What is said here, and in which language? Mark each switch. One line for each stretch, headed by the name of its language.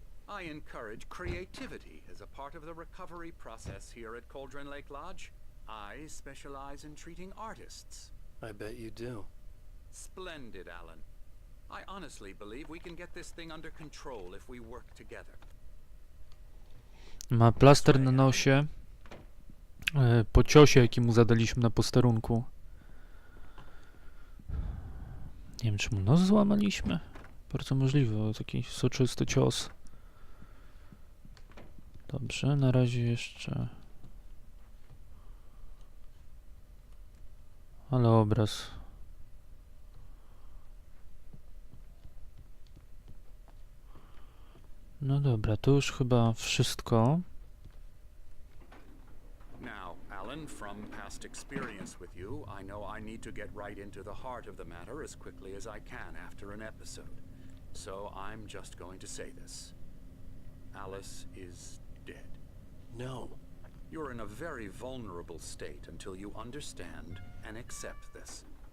English: I encourage creativity as a part of the recovery process here at Cauldron Lake Lodge. I specialize in treating artists. I bet you do. Splendid, Alan. I honestly believe we can get this thing under control if we work together.
Polish: Ma plaster na nosie. Po ciosie, jaki mu zadaliśmy na posterunku. Nie wiem, czy mu nos złamaliśmy. Bardzo możliwe, taki soczysty cios. Dobrze, na razie jeszcze... Ale obraz. No dobra, to już chyba wszystko.
English: From past experience with you, I know I need to get right into the heart of the matter as quickly as I can after an episode. So I'm just going to say this. Alice is dead. No. You're in a very vulnerable state until you understand and accept this.